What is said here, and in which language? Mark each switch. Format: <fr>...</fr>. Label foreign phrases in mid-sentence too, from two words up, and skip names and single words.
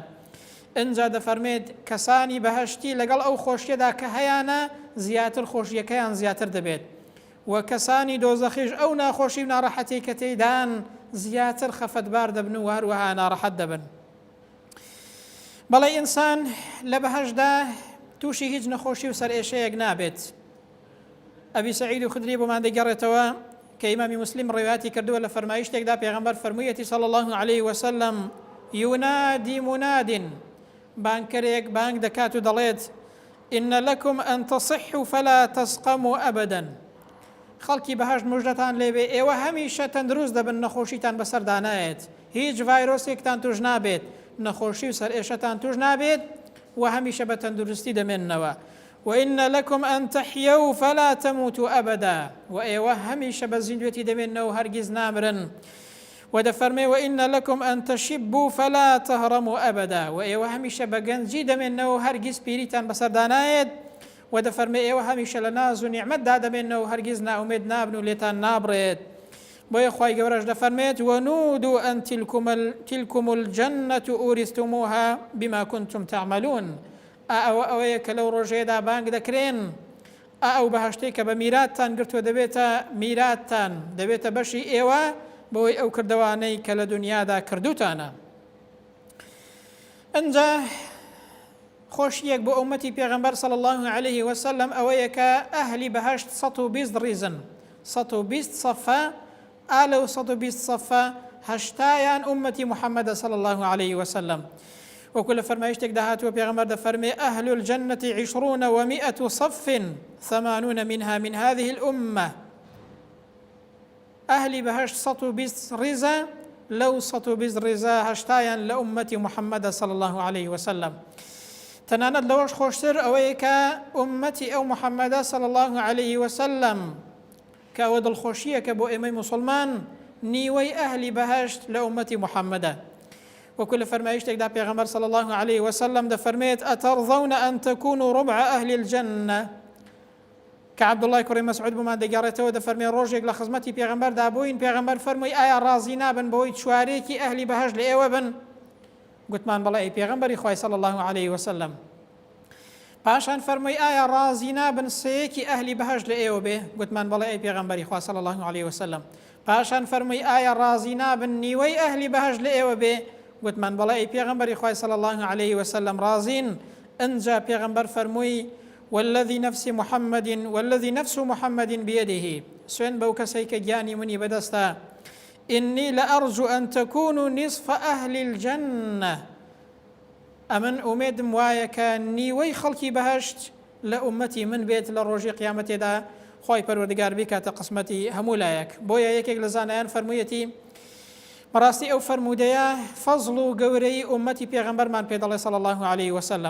<ckb>ئەنجا دەفەرمێت کەسانی بەهەشتی لەگەڵ ئەو خۆشیەدا کە هەیانە زیاتر خۆشیەکەیان زیاتر دەبێت، و کەسانی دۆزەخیش ئەو ناخۆشی و ناڕەحەتی کە تێیدان زیاتر خەفەتبار دەبن و هەروەها ناڕەحەت دەبن. بەڵێ ئینسان لە بەهەشتدا تووشی هیچ نەخۆشی و سەرئێشەیەک نابێت. ئەبی سەعید و خودری بۆمان دەگەڕێتەوە کە ئیمامی مسلم ڕێواتی کردووە لە فەرمایشتێکدا پێغەمبەر فەرموویەتی</ckb> <ar>صلی الله عليه وسلم ينادي مناد،</ar> <ckb>بانکەرێک بانگ دەکات و دەڵێت</ckb> <ar>إن لكم أن تصحوا فلا تسقموا أبدا.</ar> <ckb>خەڵکی بەهەشت مژدەتان لێبێ ئێوە هەمیشە تەندروست دەبن، نەخۆشیتان بەسەردانایەت، هیچ ڤایرۆسێکتان توش نابێت، نەخۆشی و سەرئێشەتان توش نابێت و هەمیشە بە تەندروستی دەمێننەوە.</ckb> <ar>وإن لكم أن تحيوا فلا تموتوا أبدا،</ar> <ckb>وإيوه هەمیشە بە زیندوێتی دەمێننەوە هەرگیز نامرن.</ckb> <ar>ودەفەرمێ وإن لكم أن تشبوا فلا تهرموا أبدا،</ar> <ckb>وإيوه هەمیشە بە گەنجی دەمێننەوە هەرگیز پیریتان بەسەردانایەت. ودەفەرمێ ئێوە هەمیشە لە ناز و نیعمەتدا دەمێننەوە هەرگیز ناومێد نابن و لێتان نابڕێت. بۆیە خوای گەورەش دەفەرمێت</ckb> <ar>ونودوا أن تلكم الجنة أورثتموها بما كنتم تعملون.</ar> <ckb>ئەوەیە کە لەو ڕۆژەیەدا بانگ دەکرێن ئەو بەهەشتەی کە بە میراتتان گرتووە دەبێتە میراتتان، دەبێتە بەشی ئێوە بۆی ئەو کردوانەی کە لە دنیادا کردوتانە. ئەنجا خۆشیەک بۆ ئومەتی پێغەمبەر</ckb> <ar>صلی الله عليه وسلم</ar> <ckb>ئەوەیە کە ئەهلی بەهەشت 120 ڕیزن، 120 صەفە، ئالە و 120 صەفە هەشتایان ئومەتی محەممەدە</ckb> <ar>صلی الله عليه وسلم.</ar> <ckb>وەکو لە فەرمایشتێکدا هاتووە پێغەمبەر دەفەرمێ</ckb> <ar>ئەهل الجنة 20 و100 صف 80 منها من هذه الأمة.</ar> <ckb>ئەهلی بەهەشت 120 ڕیزە، لەو 120 ڕیزە هەشتایان لە ئومەتی محەممەدە</ckb> <ar>صلی الله عليه وسلم.</ar> <ckb>تەنانەت لەوەش خۆشتر ئەوەیە کە ئومەتی ئەو محەممەدە</ckb> <ar>صلی الله عليه وسلم</ar> <ckb>کە ئەوە دڵخۆشیەکە بۆ ئێمەی موسڵمان نیوەی ئەهلی بەهەشت لە ئومەتی محەممەدە. وەکو لە فەرمایشتێکدا پێغەمبەر</ckb> <ar>صلی الله عليه وسلم</ar> <ckb>دەفەرمێت</ckb> <ar>ئەتەرضون أن تكونوا ربع أهل الجنة.</ar> <ckb>کە عەبدوڵڵای کوڕی مەسعود بۆمان دەگەڕێتەوە دەفەرمێ ڕۆژێک لە خزمەتی پێغەمبەردا بووین، پێغەمبەر فەرمووی ئایا ڕازی نابن بەوەی چوارێکی ئەهلی بەهەشت لە ئێوە بن؟ گوتمان بەڵێ ئەی پێغەمبەری خوای</ckb> <ar>صلی الله عليه وسلم.</ar> <ckb>پاشان فەرمووی ئایا ڕازی نابن سەیەکی ئەهلی بەهەشت لە ئێوە بێ؟ گوتمان بەڵێ ئەی پێغەمبەری خوا</ckb> <ar>صلی الله عليه وسلم.</ar> <ckb>پاشان فەرمووی ئایا ڕازی نابن نیوەی ئەهلی بەهەشت لە ئێوە بێ؟ گوتمان بەڵێ ئەی پێغەمبەری خوای</ckb> <ar>صلی الله عليه وسلم</ar> <ckb>ڕازین. ئەنجا پێغەمبەر فەرمووی</ckb> <ar>والذي نفس محمد بيده،</ar> <ckb>سوێن بەو کەسەی کە گیانی منی بەدەستە،</ckb> <ar>إني لأرجو أن تكونوا نصف أهل الجنة.</ar> <ckb>ئەمن ئومێدم وایە کە نیوەی خەڵکی بەهەشت لە ئومەتی من بێت لە ڕۆژی قیامەتێدا خۆی پەروەردگار بیکاتە قسمەتی هەموو لایەک. بۆیە یەکێک لە زانایان فەرموویەتی بەڕاستی ئەو فەرموودەیە فەزڵ و گەورەی ئومەتی پێغەمبەرمان پێ دەڵێ</ckb> <ar>صلی الله عليه وسلم.</ar>